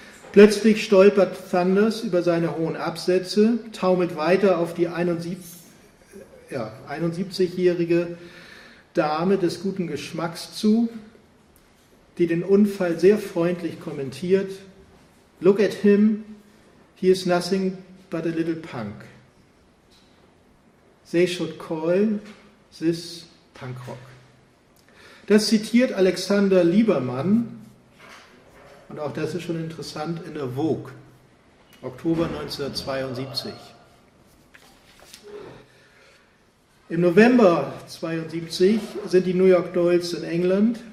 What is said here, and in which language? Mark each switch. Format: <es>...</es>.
<de>Plötzlich stolpert Thunders über seine hohen Absätze, taumelt weiter auf die 71-jährige Dame des guten Geschmacks zu, die den Unfall sehr freundlich kommentiert.</de> <en>Look at him, he is nothing but a little punk. They should call this punk rock.</en> <de>Das zitiert Alexander Liebermann, und auch das ist schon interessant, in der Vogue, Oktober 1972. Im November 1972 sind die New York Dolls in England.</de>